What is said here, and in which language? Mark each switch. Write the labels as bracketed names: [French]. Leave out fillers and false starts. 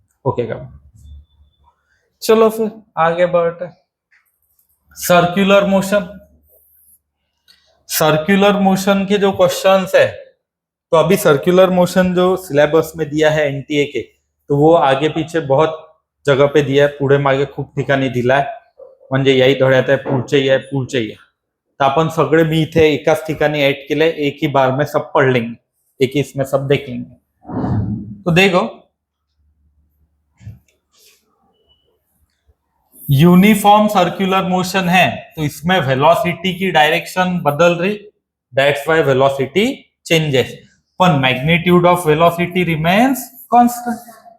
[Hindi] Okay का, चलो फिर आगे बढ़ते. सर्कुलर मोशन, सर्कुलर मोशन के जो क्वेश्चंस है, तो अभी सर्कुलर मोशन जो सिलेबस में दिया है एनटीए के, तो वो आगे पीछे बहुत जगह पे दिया है, [Marathi] पुढे मागे खूप ठिकाणी दिलाय. म्हणजे याही धड्यात आहे, पुढचे आहे, पुढचे आहे. तो अपन सगळे मी इथे एकाच ठिकाणी ऐड केले, [Hindi] एक ही बार में सब पढ़ लेंगे, एक ही इसमें सब देख लेंगे. तो देखो, यूनिफॉर्म सर्कुलर मोशन है तो इसमें वेलोसिटी की डायरेक्शन बदल रही, [English] That's why velocity changes, पर magnitude of velocity remains constant.